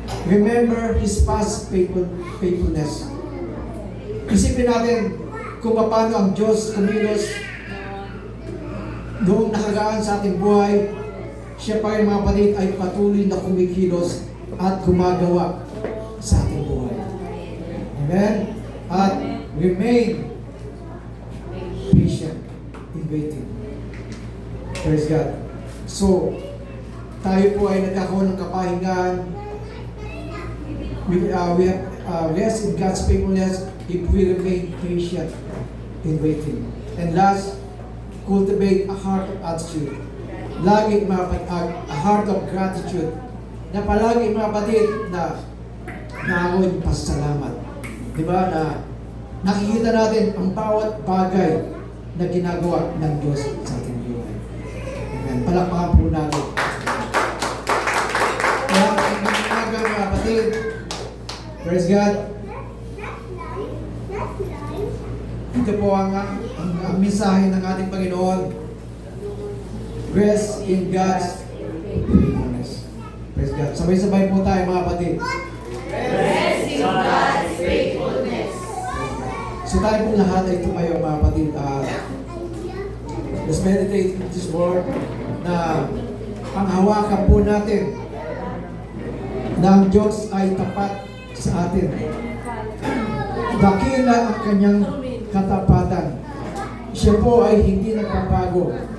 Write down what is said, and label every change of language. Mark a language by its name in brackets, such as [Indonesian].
[English] Remember His past faithfulness. [Filipino] Isipin natin kung paano ang Diyos kumilos noong nakaraan sa ating buhay. Siya pa rin mga kapatid ay patuloy na kumikilos at gumagawa sa ating buhay. [English] Amen? At remain patient in waiting. Praise God. [Filipino] So, tayo po ay nagkakaroon ng kapahingahan. [English] We have rest in God's faithfulness if we remain patient in waiting. And last, cultivate a heart of attitude. [Filipino] Lagi [English] a heart of gratitude. [Filipino] Na palagi mga kapatid na naawin pasalamat. Diba? Na nakikita natin ang bawat bagay na ginagawa ng Diyos sa ating buhay. Amen. Palakpakan po natin. Kaya ang mga kapatid, [English] praise God. [Filipino] Ito po ang mensahe ng ating Panginoon. [English] Rest in God's faithfulness. Praise God. [Filipino] Sabay-sabay po tayo mga kapatid. [English] Rest in God's faithfulness. [Filipino] So tayo po lahat ay tumayo mga kapatid. [English] Let's meditate in this word [Filipino] na panghawakan po natin na ang Diyos ay tapat sa atin. Dakila ang kanyang katapatan. Siya po ay hindi nagpapago.